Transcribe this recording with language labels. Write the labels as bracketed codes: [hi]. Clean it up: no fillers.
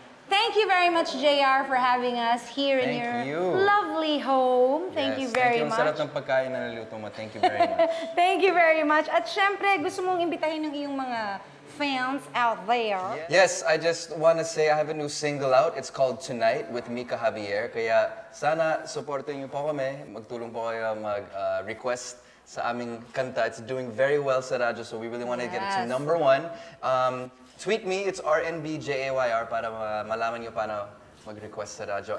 [en] Thank you very much, JR, for having us here in Thank your you. lovely home. Thank you very much. [tl] Ang sarap ng pagkain na naluto mo. [en] Thank you very much. Thank you very much. [tl] At syempre, gusto mong imbitahin ng iyong mga fans [en] out there. Yes, I just want to say I have a new single out. It's called Tonight with Mika Javier. [tl] Kaya sana supportin niyo po kami. Magtulong po kayo mag-request sa aming kanta. [en] It's doing very well [tl] sa radyo, [en] so we really want to get it to #1. Tweet me, it's [tl] RNBJAYR para malaman niyo paano mag-request sa radyo.